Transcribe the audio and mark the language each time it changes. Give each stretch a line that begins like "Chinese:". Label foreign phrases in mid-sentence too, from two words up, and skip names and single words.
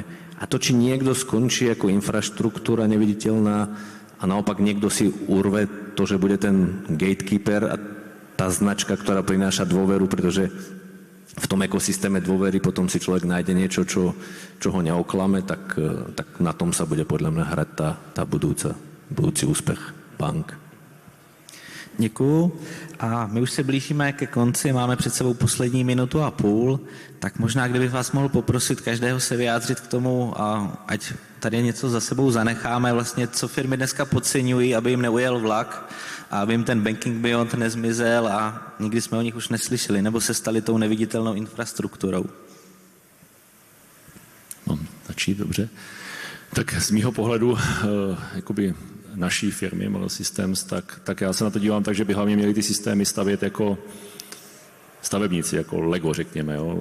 Slovak: A to, či niekto skončí ako infraštruktúra neviditeľná a naopak niekto si urve to, že bude ten gatekeeper a tá značka, ktorá prináša dôveru, pretože v tom ekosystéme dôvery potom si človek nájde niečo, čo ho neoklame, tak na tom sa bude podľa mňa hrať tá budúci úspech bank.
Czech: Děkuju. A my už se blížíme ke konci, máme před sebou poslední 1,5 minuty, tak možná, kdybych vás mohl poprosit každého se vyjádřit k tomu, a ať tady něco za sebou zanecháme, vlastně co firmy dneska podceňují, aby jim neujel vlak, a aby jim ten
English: banking beyond
Czech: nezmizel a nikdy jsme o nich už neslyšeli, nebo se stali tou neviditelnou infrastrukturou. No, začít dobře. Tak z mýho pohledu, jakoby naší firmy Model Systems, tak já se na to dívám tak, že by hlavně měli ty systémy stavět jako stavebníci, jako Lego, řekněme, jo?